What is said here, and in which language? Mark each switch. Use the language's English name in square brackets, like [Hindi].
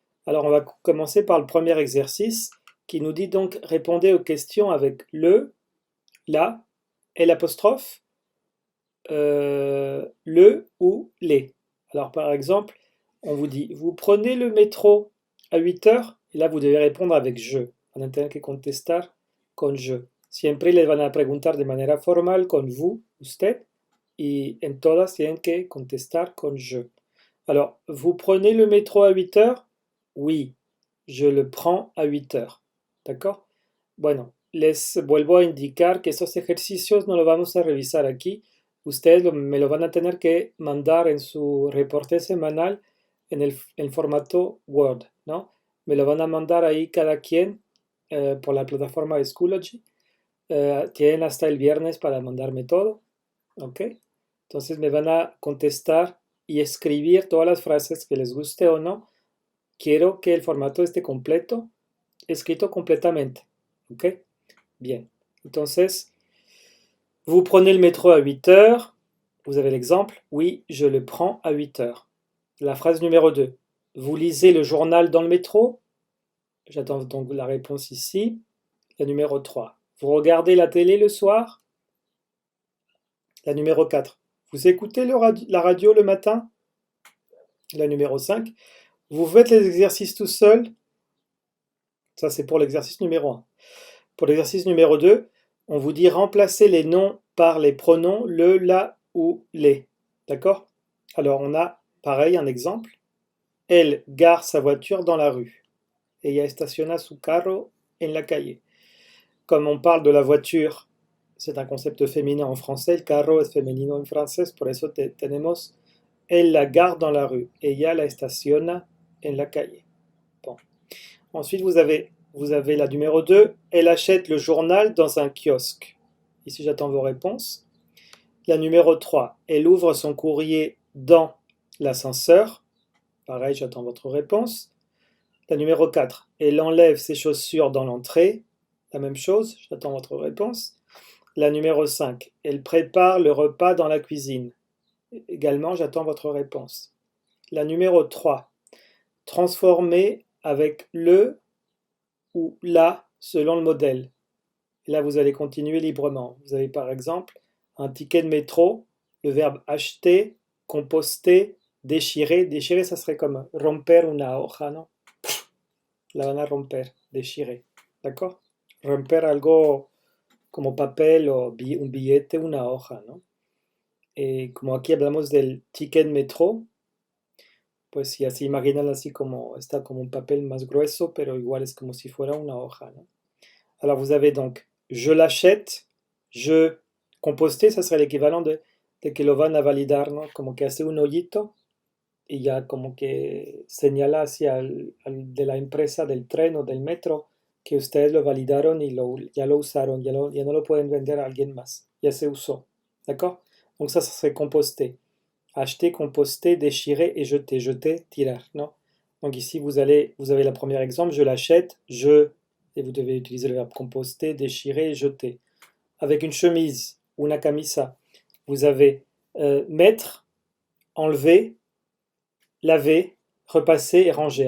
[French] Alors, on va commencer par le premier exercice qui nous dit donc répondez aux questions avec le, la et l'apostrophe, le ou les. Alors par exemple, on vous dit, vous prenez le métro à 8 heures, et là vous devez répondre avec je. [Spanish] Van a tener que contestar con je. Siempre les van a preguntar de manera formal con vous, usted, y en todas tienen que contestar con je. [French] Alors, vous prenez le métro à 8 heures? Oui, je le prends à 8 heures. D'accord? [Spanish] Bueno, les vuelvo a indicar que estos ejercicios no los vamos a revisar aquí. Me lo van a tener que mandar en su reporte semanal en formato Word, ¿no? Me lo van a mandar ahí cada quien por la plataforma de Schoology. Tienen hasta el viernes para mandarme todo, ¿ok? Entonces me van a contestar y escribir todas las frases que les guste o no. Quiero que el formato esté completo, escrito completamente, ¿ok? Bien. [French] Entonces, vous prenez le métro à 8 heures. Vous avez l'exemple. Oui, je le prends à 8 heures. La phrase numéro 2. Vous lisez le journal dans le métro? J'attends donc la réponse ici. La numéro 3. Vous regardez la télé le soir? La numéro 4. Vous écoutez la radio le matin? La numéro 5. Vous faites les exercices tout seul? Ça, c'est pour l'exercice numéro 1. Pour l'exercice numéro 2, on vous dit remplacer les noms par les pronoms le, la ou les. D'accord? Alors, on a, pareil, un exemple. Elle gare sa voiture dans la rue. [Spanish] Ella estaciona su carro en la calle. [French] Comme on parle de la voiture, c'est un concept féminin en français. Le [Spanish] carro es femenino en francés, por eso tenemos [French] elle la gare dans la rue. [Spanish] Ella la estaciona en la calle. [French] Bon. Ensuite, vous avez la numéro 2. Elle achète le journal dans un kiosque. Ici, j'attends vos réponses. La numéro 3. Elle ouvre son courrier dans l'ascenseur. Pareil, j'attends votre réponse. La numéro 4. Elle enlève ses chaussures dans l'entrée. La même chose, j'attends votre réponse. La numéro 5. Elle prépare le repas dans la cuisine. Également, j'attends votre réponse. La numéro 3. Transformer avec le ou la selon le modèle. Et là, vous allez continuer librement. Vous avez par exemple un ticket de métro, le verbe acheter, composter, déchirer. Déchirer, ça serait comme [Spanish] romper una hoja, ¿no? La van a romper, déchirer. [French] D'accord? [Spanish] Romper algo como papel o un billete, una hoja, ¿no? Como aquí hablamos del ticket de métro, pues si así imaginan así como está como un papel más grueso, pero igual es como si fuera una hoja, ¿no? [French] Alors vous avez donc je l'achète, je composté, ça serait l'équivalent de [Spanish] de que lo van a validar, ¿no? Como que hace un hoyito y ya como que señala hacia de la empresa del tren o del metro que ustedes lo validaron y ya lo usaron, ya no lo pueden vender a alguien más, ya se usó, d'accord? [French] Donc ça serait composter. Acheter, composter, déchirer et jeter. Jeter, tirar, non? Donc ici, vous avez le premier exemple, je l'achète, et vous devez utiliser le verbe composter, déchirer et jeter. Avec une chemise, [Spanish] una camisa, [French] vous avez mettre, enlever, laver, repasser et ranger.